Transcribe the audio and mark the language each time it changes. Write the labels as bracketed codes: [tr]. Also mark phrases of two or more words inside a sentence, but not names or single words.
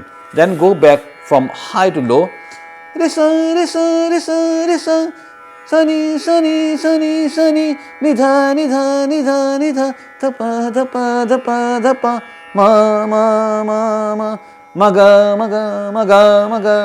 [en] Then go back from high to low. Re sa re sa re sa re sa. Sa ni sa ni sa ni sa ni. Ni dha ni dha ni dha ni dha. Dha pa dha pa dha pa dha pa. Ma ma ma ma. Maga maga maga maga.